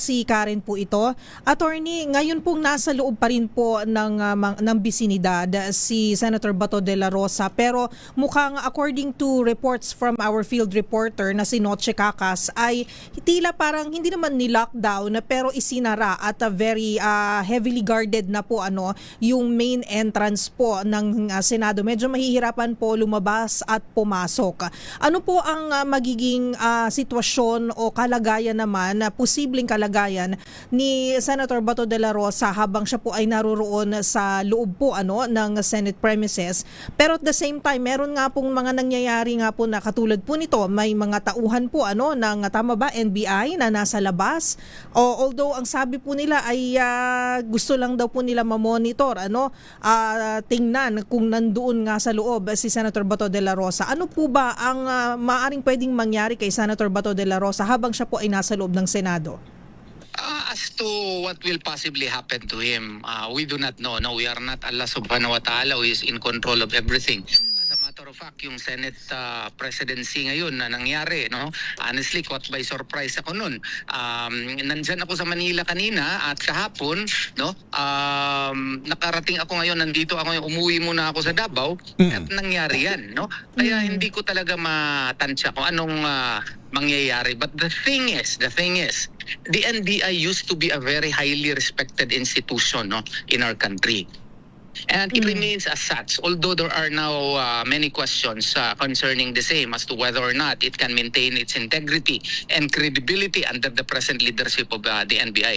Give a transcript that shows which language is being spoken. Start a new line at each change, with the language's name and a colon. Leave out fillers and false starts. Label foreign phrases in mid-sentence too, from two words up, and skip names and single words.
Filipino: Si Karen po ito. Attorney, ngayon pong nasa loob pa rin po ng bisinidad si Senator Bato de la Rosa, pero mukhang
English: according to reports from our field reporter
Filipino: na si Noche Cacas ay tila parang hindi naman ni-lockdown pero isinara at
English: very heavily guarded
Filipino: na po yung main entrance po ng Senado. Medyo mahihirapan po lumabas at pumasok. Ano po ang magiging sitwasyon o kalagayan naman, posibleng kalagayan ni Senator Bato de la Rosa habang siya po ay naroroon sa loob po ng
English: Senate premises? Pero at the same time,
Filipino: meron nga pong mga nangyayari nga po na katulad po nito, may mga tauhan po ng tama ba NBI na nasa labas, although ang sabi po nila ay gusto lang daw po nila ma-monitor, tingnan kung nandoon nga sa loob si Senator Bato de la Rosa. Ano po ba ang maaring pwedeng mangyari kay Senator Bato de la Rosa habang siya po ay nasa loob ng Senado?
English: As to what will possibly happen to him, we do not know. No, we are not
Arabic: الله سبحانه وتعالى
English: who is in control of everything. As a matter of fact yung Senate presidency
Filipino: ngayon na nangyari, no?
English: Honestly, caught by surprise ako noon.
Filipino: Nandyan ako sa Manila kanina at kahapon, no? Nakarating ako ngayon, nandito ako, umuwi muna ako sa Davao at nangyari yan, no? Kaya hindi ko talaga matansya kung anong mangyayari.
English: But the thing is, the NBI used to be a very highly respected institution, no, in our country. And it remains as such, although there are now many questions concerning the same as to whether or not it can maintain its integrity and credibility under the present leadership of the NBI.